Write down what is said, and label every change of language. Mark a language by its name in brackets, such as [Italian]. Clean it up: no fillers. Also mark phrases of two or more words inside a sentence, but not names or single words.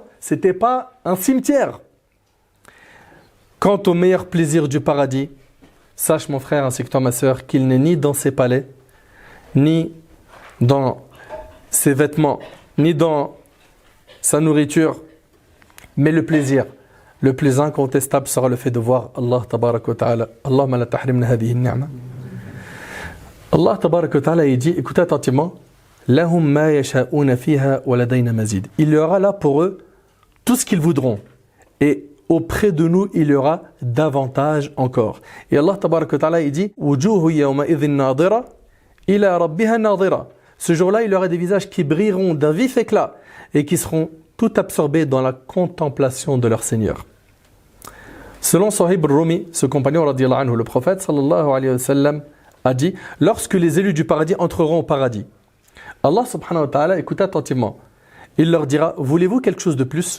[French] Ce n'était pas un cimetière. Quant au meilleur plaisir du paradis, sache mon frère ainsi que toi ma sœur qu'il n'est ni dans ses palais, ni dans ses vêtements, ni dans sa nourriture, mais le plaisir incontestable sera le fait de voir Allah [Arabic] تبارك وتعالى. اللهم لا تحرمنا هذه النعمة. [French] Allah [Arabic] تبارك وتعالى [French] dit, écoutez attentivement, [Arabic] لهم ما يشاؤون فيها ولدينا مزيد. [French] Il y aura là pour eux tout ce qu'ils voudront et auprès de nous, il y aura davantage encore. [Arabic] Et Allah تبارك وتعالى dit وجوه يومئذ ناضرة إلى ربها ناظرة. [French] Ce jour-là, il y aura des visages qui brilleront d'un vif éclat et qui seront tout absorbés dans la contemplation de leur Seigneur. Selon Sahib al-Rumi, ce compagnon [Arabic] رضي الله عنه, [French] le prophète [Arabic] صلى الله عليه وسلم [French] a dit lorsque les élus du paradis entreront au paradis, Allah [Arabic] سبحانه وتعالى, [French] écoutez attentivement, il leur dira voulez-vous quelque chose de plus?